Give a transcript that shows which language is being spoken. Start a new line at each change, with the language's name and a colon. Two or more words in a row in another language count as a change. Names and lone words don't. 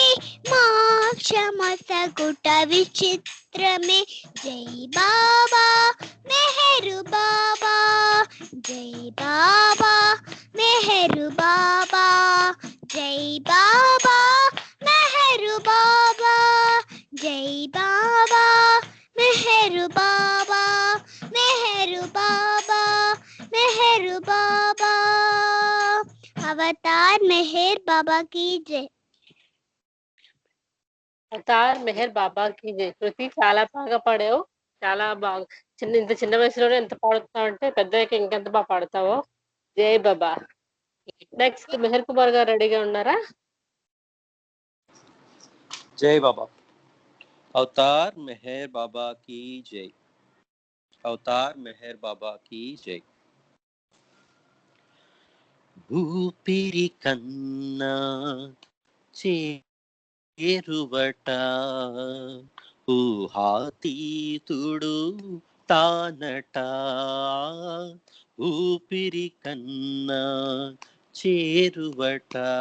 Telugu: మోక్షమొసగుట విచిత్రమే జై బాబా మెహరు బాబా జై బాబా మెహరు బాబా జై బాబా మెహరు బాబా జై బాబా మెహరు బాబా మెహరు బాబా మెహరు బాబా అవతార్ మెహర్ బాబా
Hindi: की जय
Telugu: అవతార్ మెహర్ బాబాకి జై. కృతి చాలా బాగా పాడావు. చాలా బాగా ఇంత చిన్న వయసులోనే ఎంత పాడుతున్నావు అంటే పెద్దయ్యాక ఇంకెంత బాగా పాడతావో. జై బాబా. నెక్స్ట్ మెహర్ కుమార్ గారు రెడీగా ఉన్నారా?
Hindi: जय बाबा। अवतार मेहर बाबा की जय। अवतार मेहर बाबा की जय।
Telugu: ఊపిరి కన్నా చేరువట ఊహాతీతుడు తానట ఊపిరి కన్నా చేరువట